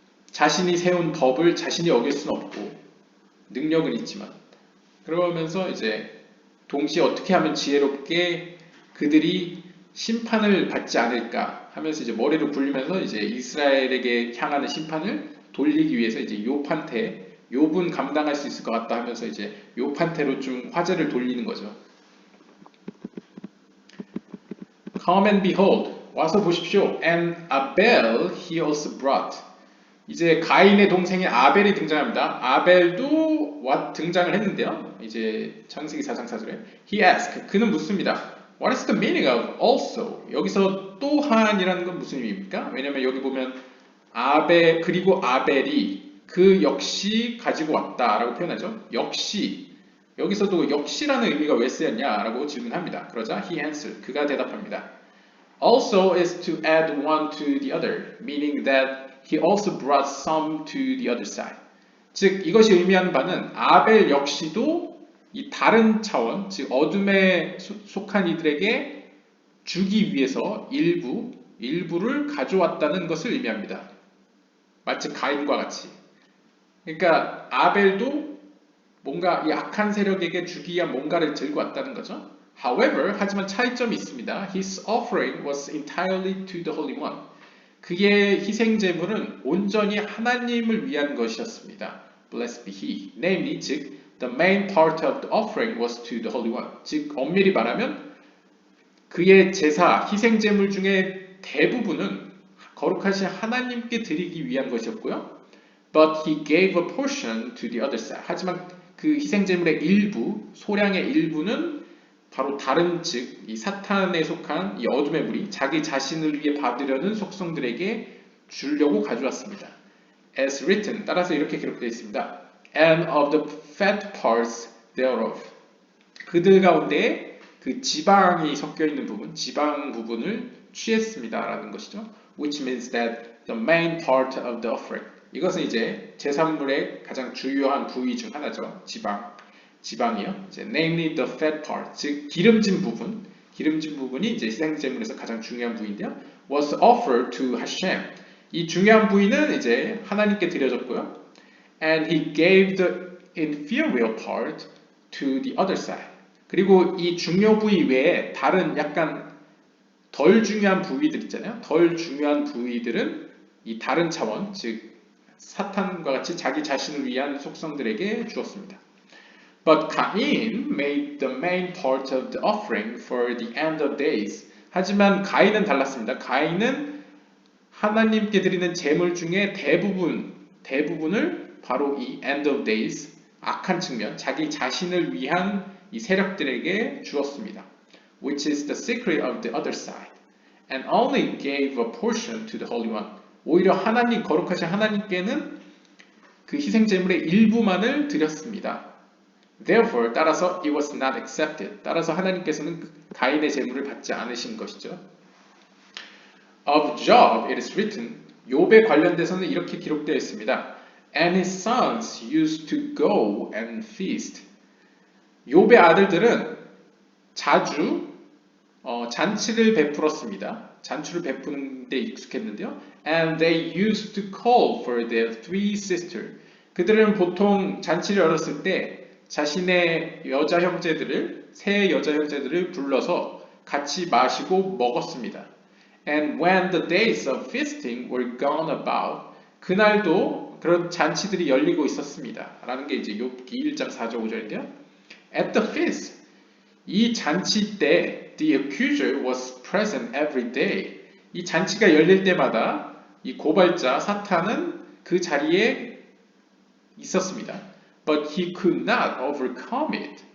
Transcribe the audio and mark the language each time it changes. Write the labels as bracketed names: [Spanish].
[Korean] 자신이 세운 법을 자신이 어길 수는 없고 능력은 있지만, 그러면서 이제 동시에 어떻게 하면 지혜롭게 그들이 심판을 받지 않을까 하면서 이제 머리를 굴리면서 이제 이스라엘에게 향하는 심판을 돌리기 위해서 이제 욥은 감당할 수 있을 것 같다 하면서 이제 욥한테로 좀 화제를 돌리는 거죠. [English] Come and behold, [Korean] 와서 보십시오. [English] And Abel he also brought. [Korean] 이제 가인의 동생인 아벨이 등장합니다. 아벨도 등장을 했는데요. 이제 창세기 4장 4절에 [English] he asked, [Korean] 그는 묻습니다. [English] What is the meaning of also? [Korean] 여기서 또한이라는 건 무슨 의미입니까? 왜냐면 여기 보면 그리고 아벨이 그 역시 가지고 왔다라고 표현하죠. 역시, 여기서도 역시라는 의미가 왜 쓰였냐라고 질문합니다. 그러자 [English] he answered, [Korean] 그가 대답합니다. [English] Also is to add one to the other, meaning that he also brought some to the other side. [Korean] 즉 이것이 의미하는 바는 아벨 역시도 이 다른 차원, 즉 어둠에 속한 이들에게 주기 위해서 일부 일부를 가져왔다는 것을 의미합니다. 마치 가인과 같이. 그러니까 아벨도 뭔가 이 악한 세력에게 주기 위한 뭔가를 들고 왔다는 거죠. However, 하지만 차이점이 있습니다. [English] His offering was entirely to the Holy One. [Korean] 그의 희생 제물은 온전히 하나님을 위한 것이었습니다. [English] Blessed be He. Namely, 즉 the main part of the offering was to the Holy One. [Korean] 즉 엄밀히 말하면 그의 제사, 희생 제물 중에 대부분은 거룩하신 하나님께 드리기 위한 것이었고요. [English] But he gave a portion to the other side. [Korean] 하지만 그 희생 제물의 일부, 소량의 일부는 바로 다른 즉 이 사탄에 속한 이 어둠의 무리, 자기 자신을 위해 받으려는 속성들에게 주려고 가져왔습니다. [English] As written, [Korean] 따라서 이렇게 기록되어 있습니다. [English] And of the fat parts thereof. [Korean] 그들 가운데 그 지방이 섞여 있는 부분, 지방 부분을 취했습니다라는 것이죠. [English] Which means that the main part of the offering. [Korean] 이것은 이제 제산물의 가장 주요한 부위 중 하나죠. 지방이요. 이제 [English] namely the fat part, [Korean] 즉 기름진 부분이 이제 희생제물에서 가장 중요한 부위인데요. [English] was offered to Hashem. [Korean] 이 중요한 부위는 이제 하나님께 드려졌고요. [English] And he gave the inferior part to the other side. [Korean] 그리고 이 중요 부위 외에 다른 약간 덜 중요한 부위들 있잖아요. 덜 중요한 부위들은 이 다른 차원, 즉 사탄과 같이 자기 자신을 위한 속성들에게 주었습니다. [English] But Cain made the main part of the offering for the end of days. [Korean] 하지만 가인은 달랐습니다. 가인은 하나님께 드리는 제물 중에 대부분을 바로 이 end of days, 악한 측면, 자기 자신을 위한 이 세력들에게 주었습니다. [English] Which is the secret of the other side. And only gave a portion to the Holy One. [Korean] 오히려 하나님, 거룩하신 하나님께는 그 희생제물의 일부만을 드렸습니다. [English] Therefore, 따라서 it was not accepted. [Korean] 따라서 하나님께서는 가인의 제물을 받지 않으신 것이죠. [English] Of Job, it is written. [Korean] 욥에 관련돼서는 이렇게 기록되어 있습니다. [English] And his sons used to go and feast. [Korean] 욥의 아들들은 자주 잔치를 베풀었습니다. 잔치를 베푸는 데 익숙했는데요. [English] And they used to call for their three sisters. [Korean] 그들은 보통 잔치를 열었을 때 자신의 세 여자 형제들을 불러서 같이 마시고 먹었습니다. [English] And when the days of feasting were gone about, [Korean] 그날도 그런 잔치들이 열리고 있었습니다. 라는 게 이제 욥기 1장 4절 5절인데요. [English] At the feast, [Korean] 이 잔치 때 [English] the accuser was present every day. [Korean] 이 잔치가 열릴 때마다 이 고발자 사탄은 그 자리에 있었습니다. [English] But he could not overcome him.